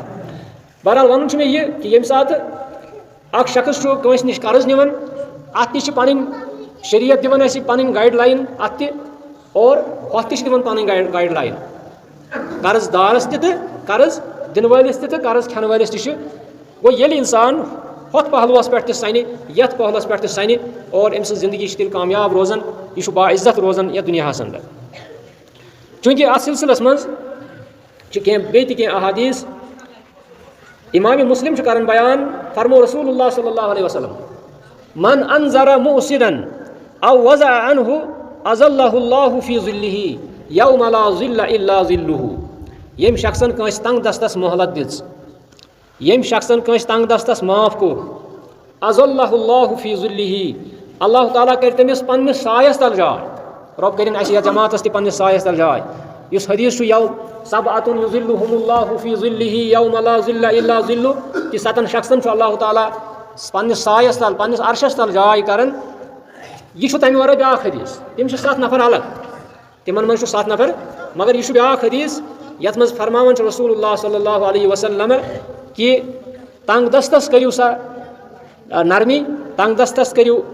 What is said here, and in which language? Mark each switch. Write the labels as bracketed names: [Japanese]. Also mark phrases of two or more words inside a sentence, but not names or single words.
[Kashmiri] बहरहाल वन मे यह कि यम सात अख शख्स कंस निश कर्ज निवन अत ति पन शरीयत दिवन अस पन गाइडलाइन अत और हथ ति दिवन पन गाइडलाइन कर्जदारस ते कर्ज दिन वालिस ते कर्ज खेन वालिस ति गो ये इंसान हथ पहलुस पे सने यथ पहलुस पे सने और अम जिंदगी तेल कामयाब रोजान यह बाइज्जत रोजान यह दुनिया अंदर। चूंकि अत सिलसिलस मज बे अहादीस इमाम मुस्लिम कर बयान फरमो [Arabic] رسول الله صلى الله عليه وسلم من أنظر معسرا أو وضع عنه أظله الله في ظله يوم لا ظل إلا ظله. [Kashmiri] यम शख्सन कंस तंग दस्तस मोहलत दिस, यम शख्सन कंस तंग दस्तस माफ को [Arabic] أظله الله في ظله [Kashmiri] अल्लाह ताला कर तमिस पन्निस सायस तल जाय। रब करिन अस जमातस ति पन्निस सायस तल जाय। इस हदीस यौ [Arabic] سبعة يظلهم الله في ظله يوم لا ظل إلا ظله [Kashmiri] कि सतन शख्सन अल्लाह ताला पन्निस सायस तल पन्निस अर्शस तल जाय करन। यह तमि वर ब्या हदीस तम 7 नफर अलग तिमन मन 7 नफर मगर यह ब्या हदीस यथ मज फरमावन [Arabic] رسول الله صلى الله عليه وسلم [Kashmiri] कि तंग दस्तस करियो सा नरमी तंग दस्तस करियो